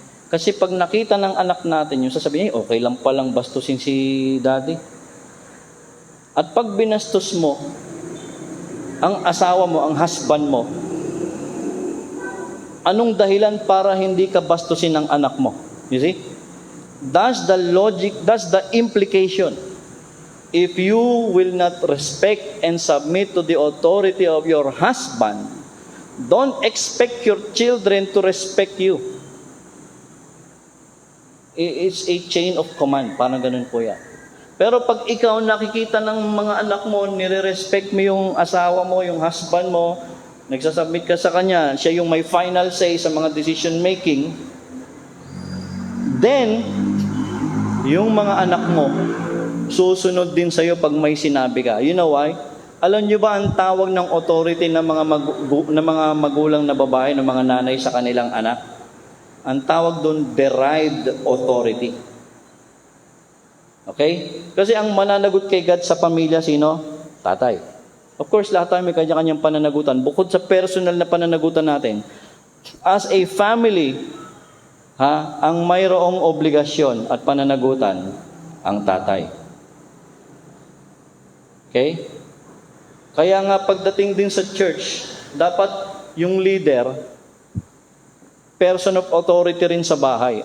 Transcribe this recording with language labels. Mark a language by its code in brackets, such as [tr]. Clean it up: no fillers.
[tl] Kasi pag nakita ng anak natin yung sasabihin, okay lang palang bastusin si daddy. At pag binastos mo, ang asawa mo, ang husband mo, anong dahilan para hindi ka bastusin ng anak mo? [en] You see? That's the logic, that's the implication. If you will not respect and submit to the authority of your husband, don't expect your children to respect you. It's a chain of command. [tl] Parang ganun po yan. Pero pag ikaw nakikita ng mga anak mo, nire-respect mo yung asawa mo, yung husband mo, nagsasubmit ka sa Kanya, siya yung may final say sa mga decision making, then, yung mga anak mo, susunod din sa'yo pag may sinabi ka. [en] You know why? [tl] Alam nyo ba ang tawag ng authority ng mga magulang na babae, ng mga nanay sa kanilang anak? Ang tawag doon, derived authority. Okay? Kasi ang mananagot kay God sa pamilya, sino? Tatay. [en] Of course, [tl] lahat tayo may kanya-kanyang pananagutan. Bukod sa personal na pananagutan natin, [en] as a family, [tl] ang mayroong obligasyon at pananagutan, ang tatay. Okay? Kaya nga pagdating din sa church, dapat yung leader, [en] person of authority [tl] rin sa bahay.